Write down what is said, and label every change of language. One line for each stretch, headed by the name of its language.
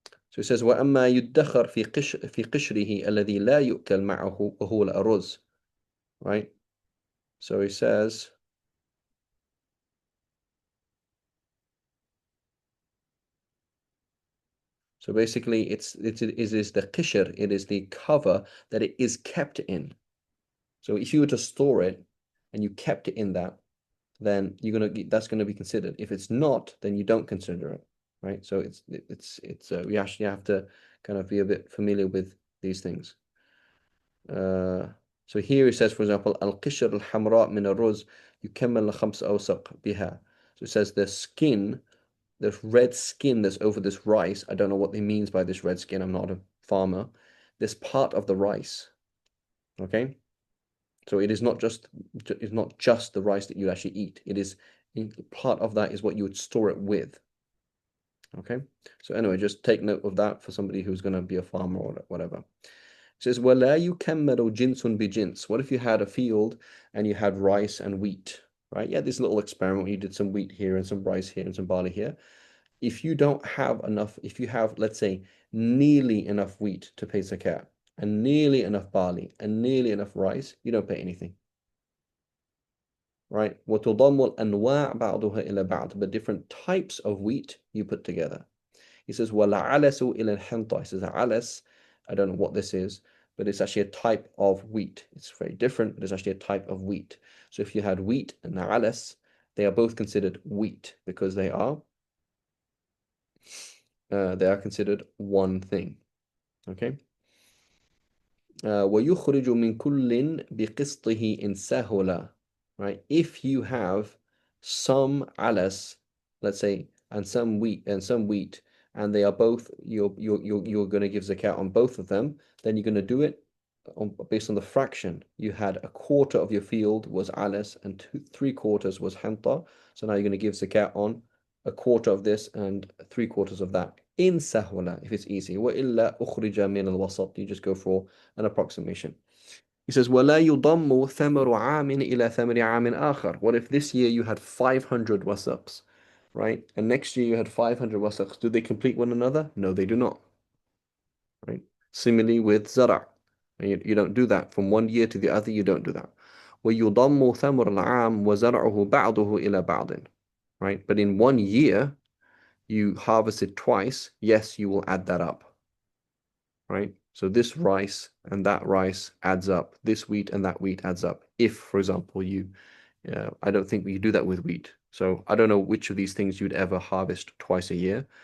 English: So it says
Arabic: وأما يدخر في قشره الذي لا يؤكل معه وهو الأرز.
English: Right? So he says, so basically it is the qishr, it is the cover that it is kept in. So if you were to store it and you kept it in that, then that's gonna be considered. If it's not, then you don't consider it, right? So we actually have to kind of be a bit familiar with these things. So here it says, for example,
Arabic: al-qishr al-hamra min al-ruz yukammal khams awsaq biha.
English: So it says the skin, the red skin that's over this rice. I don't know what he means by this red skin. I'm not a farmer. This part of the rice. Okay. So it is not just the rice that you actually eat. It is part of that is what you would store it with. Okay. So anyway, just take note of that for somebody who's going to be a farmer or whatever. It says,
Arabic: وَلَا يُكَمَّلُ جِنْسٌ بِجِنْس.
English: What if you had a field and you had rice and wheat, right? Yeah, this little experiment, you did some wheat here and some rice here and some barley here. If you don't have enough, if you have, let's say, nearly enough wheat to pay zakat, and nearly enough barley, and nearly enough rice, you don't pay anything. Right?
Arabic: وَتُضَمُّ الْأَنْوَاعُ بَعْضُهَا إِلَى بَعْض.
English: But different types of wheat you put together. He says,
Arabic: وَلَعَلَسُ إِلَى الْحِنْطَةِ.
English: He says, alas, I don't know what this is, but it's actually a type of wheat. It's very different, but it's actually a type of wheat. So if you had wheat and alas, they are both considered wheat, because they are considered one thing. Okay.
Arabic: وَيُخْرِجُ مِنْ كُلٍّ بِقِسْطِهِ إِنْ سَهُلَ.
English: Right? If you have some alas, let's say, and some wheat, and they are both, you're going to give zakat on both of them, then you're going to do it based on the fraction. You had a quarter of your field was alas and 3/4 was hanta. So now you're going to give zakat on a quarter of this and 3/4 of that. In sahwala, if it's easy.
Arabic: وَإِلَّا أُخْرِجَ مِنَ الْوَسَطِ.
English: You just go for an approximation. He says,
Arabic: وَلَا يُضَمُّ ثَمَرُ عَامٍ إِلَى ثَمَرِ عَامٍ آخَرٍ.
English: What if this year you had 500 wasaqs, right? And next year you had 500 wasaqs. Do they complete one another? No, they do not. Right? Similarly with zara'. You don't do that. From one year to the other, you don't do that.
Arabic: وَيُضَمُّ ثَمَرُ الْعَامِ وَزَرْعُهُ بَعْضُهُ إِلَى بَعْضٍ.
English: Right? But in one year, you harvested twice, yes, you will add that up, right? So this rice and that rice adds up. This wheat and that wheat adds up. If, for example, I don't think we do that with wheat. So I don't know which of these things you'd ever harvest twice a year.